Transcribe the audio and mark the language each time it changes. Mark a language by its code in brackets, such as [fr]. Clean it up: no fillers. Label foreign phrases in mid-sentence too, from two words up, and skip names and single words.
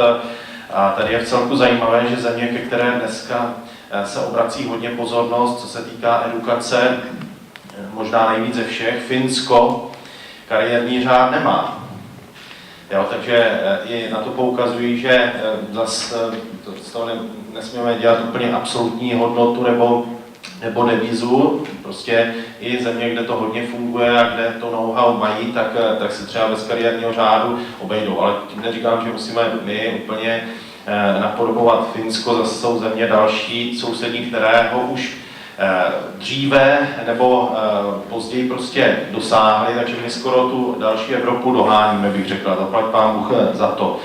[cs] A tady je vcelku zajímavé, že země, ke které dneska se obrací hodně pozornost, co se týká edukace, možná nejvíc ze všech, Finsko, kariérní řád nemá. Jo, takže i na to poukazují, že zase z toho nesmíme dělat úplně absolutní hodnotu nebo nebo devízu. Prostě i země, kde to hodně funguje a kde to know-how mají, tak se třeba bez kariérního řádu obejdou. Ale tím neříkám, že musíme my úplně napodobovat Finsko, zase jsou země další sousední, které ho už dříve nebo později prostě dosáhli, takže my skoro tu další Evropu doháníme, bych řekl, zaplať pán Bůh za to.